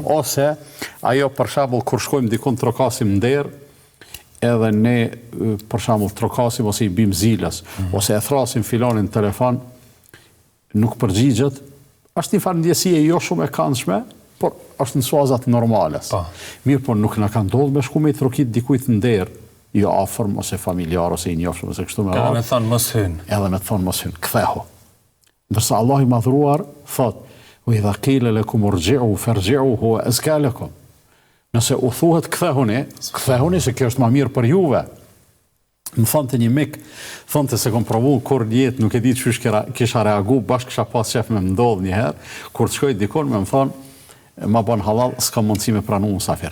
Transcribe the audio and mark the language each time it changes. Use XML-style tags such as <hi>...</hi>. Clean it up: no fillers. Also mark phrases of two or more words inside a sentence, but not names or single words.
<sq>Ose ajo për shembull kur shkojmë dikun trokasim nder, edhe ne për shembull trokasim ose i bim zilës, ose e thrasim filanin në telefon, nuk përgjigjet, është një farë ndjesie jo shumë e këndshme, por është në suazat normales. Mirë, por nuk na ka ndodhur me shku me i trokit dikujt nder, jo afërm ose familjar ose i njohshëm ose kështu me radhë. Edhe me thonë mos hyn. Edhe me thonë mos hyn, kthehu. Ndërsa Allah i madhruar thot:</sq> <ar>"وإذا قيل لكم ارجعوا فارجعوا هو أزكى لكم."</ar> <sq>Nëse u thuhet kthehuni se kjo është më mirë për juve. Më thonte një mik, thonte se kom provu kur në jetë, nuk e di çysh kisha reagu, bashkë kisha pas qef me më ndodh një herë, kur të shkoj dikon me më thonë, ma bon halal, s'ka mundësi me pranu musafir.</sq>